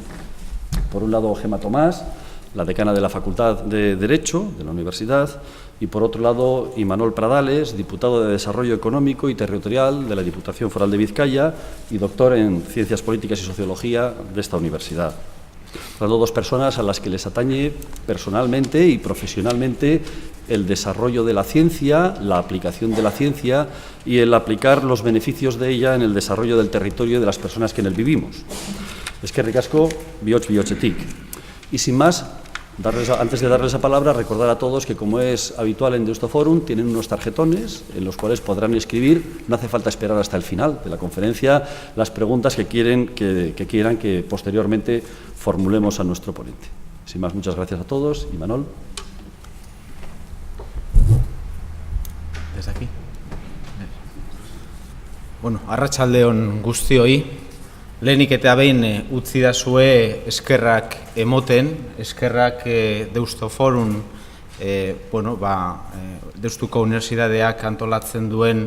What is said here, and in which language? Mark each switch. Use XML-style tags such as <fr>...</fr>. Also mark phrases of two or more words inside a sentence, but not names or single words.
<es>Por un lado, Gemma Tomás, la decana de la Facultad de Derecho de la Universidad, y por otro lado, Imanol Pradales, diputado de Desarrollo Económico y Territorial de la Diputación Foral de Vizcaya y doctor en Ciencias Políticas y Sociología de esta universidad. Hablando dos personas a las que les atañe personalmente y profesionalmente el desarrollo de la ciencia, la aplicación de la ciencia y el aplicar los beneficios de ella en el desarrollo del territorio y de las personas que en él vivimos.</es> <eu>Eskerrik asko, bihotz bihotzetik.</eu> <es>Y sin más, antes de darles la palabra, recordar a todos que, como es habitual en Deustoforum, tienen unos tarjetones en los cuales podrán escribir, no hace falta esperar hasta el final de la conferencia, las preguntas que quieran que posteriormente formulemos a nuestro ponente. Sin más, muchas gracias a todos. Imanol. Desde aquí.</es> <eu>Bueno, arratsaldeon guztioi. Lehenik eta behin utzi dazue eskerrak emoten, eskerrak Deustoforum, Deustuko Unibertsitateak antolatzen duen</eu>